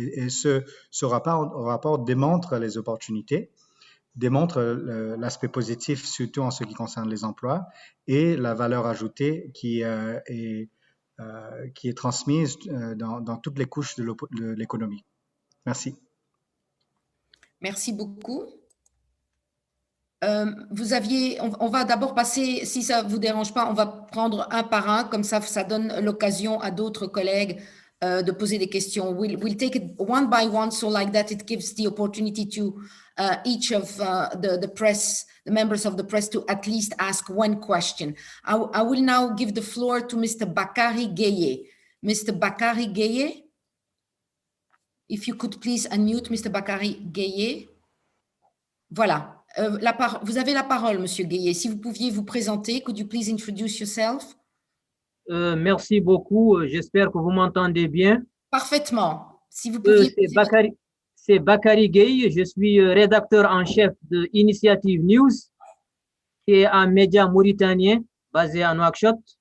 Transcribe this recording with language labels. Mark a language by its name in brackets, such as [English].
[French] Et ce rapport démontre les opportunités, démontre l'aspect positif, surtout en ce qui concerne les emplois, et la valeur ajoutée qui est transmise dans toutes les couches de l'économie. Merci. Merci beaucoup. On va d'abord passer, si ça ne vous dérange pas, on va prendre un par un, comme ça donne l'occasion à d'autres collègues de poser des questions. [English] We'll take it one by one, so like that it gives the opportunity to each of the press, the members of the press, to at least ask one question. I will now give the floor to Mr. Bakari Gueye. Mr. Bakari Gueye, if you could please unmute Mr. [French] Bakari Gueye. Voilà. Vous avez la parole, Monsieur Gueye. Si vous pouviez vous présenter, [English] could you please introduce yourself? [French] Merci beaucoup. J'espère que vous m'entendez bien. Parfaitement. Si vous pouviez. C'est Bakari Gueye. Je suis rédacteur en chef de Initiative News, qui est un média mauritanien basé à Nouakchott.